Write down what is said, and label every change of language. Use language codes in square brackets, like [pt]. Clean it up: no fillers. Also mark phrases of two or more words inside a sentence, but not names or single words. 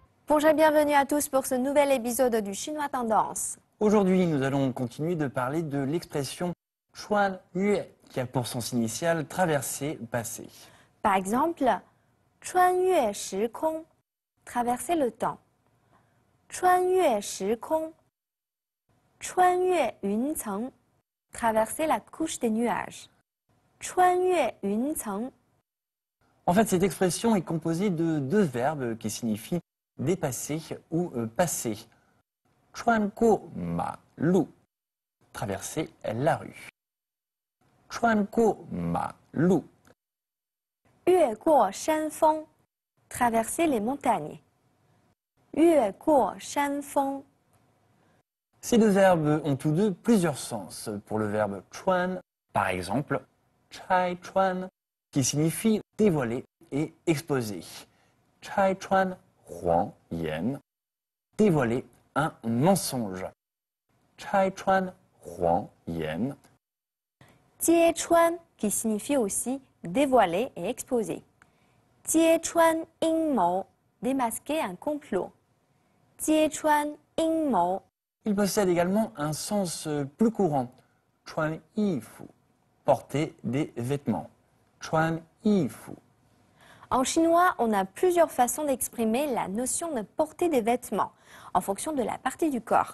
[fr] Bonjour et bienvenue à tous pour ce nouvel épisode du Chinois Tendance. Aujourd'hui, nous allons continuer de parler de l'expression [zh] 穿越, [fr] qui a pour sens initial traverser, passer. Par exemple, [zh] 穿越时空, [fr] traverser le temps. [zh] 穿越时空,穿越云层, [fr] traverser la couche des nuages. [zh] 穿越云层. [fr] En fait, cette expression est composée de deux verbes qui signifient dépasser ou passer. [zh] 穿过马路, [fr] traverser la rue. [zh] 穿过马路. 越过山峰, [fr] traverser les montagnes. [zh] 越过山峰. [fr] Ces deux verbes ont tous deux plusieurs sens. Pour le verbe chuan, par exemple, [zh] 拆穿, [fr] qui signifie dévoiler et exposer. [zh] 拆穿谎言, [fr] dévoiler un mensonge. [zh] 拆穿谎言. 揭穿, [fr] qui signifie aussi dévoiler et exposer. [zh] 揭穿阴谋, [fr] démasquer un complot. [zh] 揭穿阴谋. [fr] Il possède également un sens plus courant. [zh] 穿衣服, [fr] porter des vêtements. [zh] 穿衣服. [fr] En chinois, on a plusieurs façons d'exprimer la notion de porter des vêtements en fonction de la partie du corps.